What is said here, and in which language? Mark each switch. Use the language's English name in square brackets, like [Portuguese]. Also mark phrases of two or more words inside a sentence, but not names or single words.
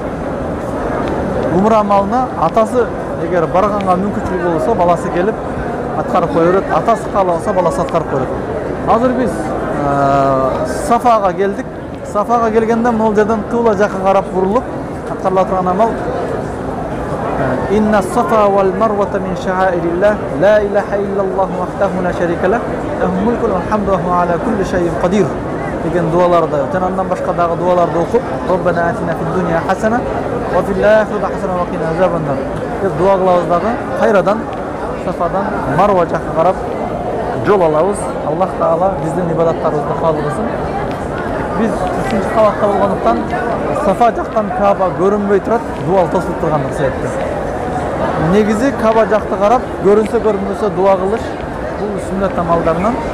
[Kyrgyz] Умра малына атасы эгер барганга мүмкүнчүлүгү болсо, баласы келип аткарып кое берет, атасы кааласа баласы аткарып коет. Азыр биз Сафага келдик. Сафага келгенде могул жерден кыбла жака карап бурулуп аткарыла турган амал [Arabic] إن الصفا والمروة من شعائر الله لا إله إلا الله وحده لا شريك له له الملك والحمد وهو على كل شيء قدير [Kyrgyz] деген дуаларды, жана андан башка дагы дуаларды окуп, [Arabic] ربنا آتنا في الدنيا حسنة وفي الآخرة حسنة وقنا عذاب النار [Kyrgyz] деп дуа кылабыз дагы. Кайрадан Сафадан Марва жака карап жол алабыз. Аллах Таала биздин ибадаттарыбызды кабыл кылсын. Биз 3-нчи кабатта болгондуктан Сафа жактан Каба көрүнбөй турат, дуал тосулуп тургандыгы себептен. Негизи Каба жакты карап, көрүнсө көрүнбөсө дуа кылыш бул сүннөт амалдарынан.